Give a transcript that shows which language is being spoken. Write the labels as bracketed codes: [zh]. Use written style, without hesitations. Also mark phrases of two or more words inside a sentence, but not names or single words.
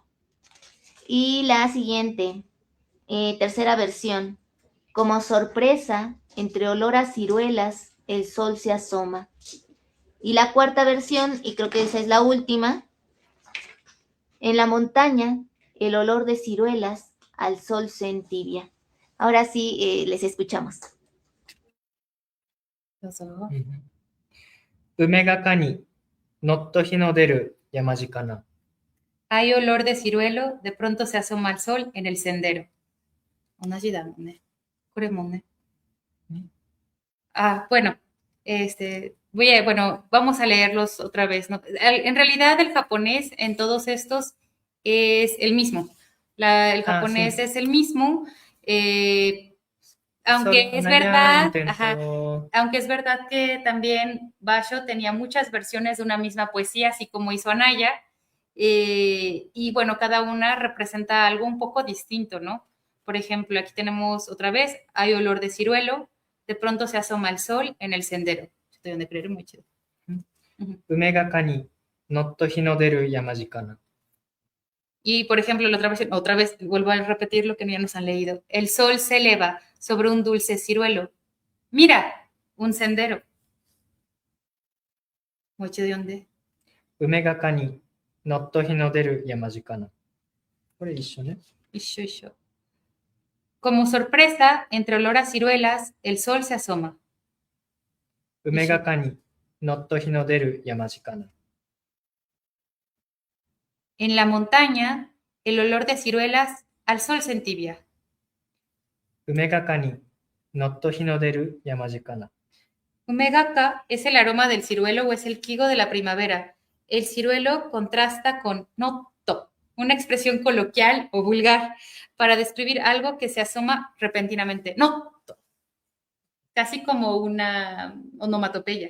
[es] Y la siguiente, tercera versión: como sorpresa, entre olor a ciruelas, el sol se asoma. Y la cuarta versión, y creo que esa es la última: en la montaña, el olor de ciruelas, al sol se entibia. Ahora sí, les escuchamos. [ja] どうぞ。梅がかにのっと日の出る山鹿な。 [es] Hay olor de ciruelo, de pronto se asoma el sol en el sendero. [ja] 同じだもんね。これもね。 [es] Bueno, bueno, vamos a leerlos otra vez, ¿no? En realidad el japonés en todos estos es el mismo. El japonés sí. es el mismo, aunque es Naya verdad, intentó... aunque es verdad que también Basho tenía muchas versiones de una misma poesía, así como hizo Anaya, y bueno, cada una representa algo un poco distinto, ¿no? Por ejemplo, aquí tenemos otra vez, hay olor de ciruelo, de pronto se asoma el sol en el sendero. Estoy donde creer muy chido. [ja] 梅がかにのっと日の出る山鹿な。 [es] Y, por ejemplo, la otra versión, otra vez vuelvo a repetir lo que ya nos han leído. El sol se eleva sobre un dulce ciruelo. Mira, un sendero. Muy chido, ¿de dónde? [ja] 梅がかにのっと日の出る山鹿な。これ一緒ね。 [es] Como sorpresa, entre olor a ciruelas, el sol se asoma. [ja] 梅がかにのっと日の出る山鹿な。 [es] En la montaña, el olor de ciruelas, al sol se entibia. [ja] 梅がかにのっと日の出る山鹿な。 [es] Umegaka es el aroma del ciruelo o es el kigo de la primavera. El ciruelo contrasta con noto, una expresión coloquial o vulgar para describir algo que se asoma repentinamente. Noto, casi como una onomatopeya.